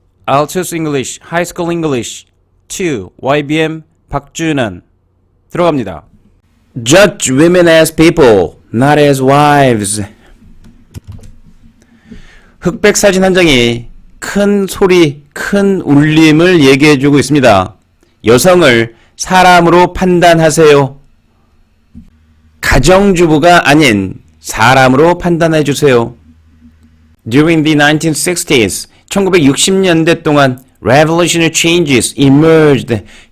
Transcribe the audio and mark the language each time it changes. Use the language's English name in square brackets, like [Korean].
[English] Altus English, High School English 2, YBM 박준환 들어갑니다. Judge women as people, not as wives. [Korean] 흑백 사진 한 장이 큰 소리, 큰 울림을 얘기해주고 있습니다. 여성을 사람으로 판단하세요. 가정주부가 아닌 사람으로 판단해주세요. [English] During the 1960s, [Korean] 1960년대 동안 [English] revolutionary changes emerged.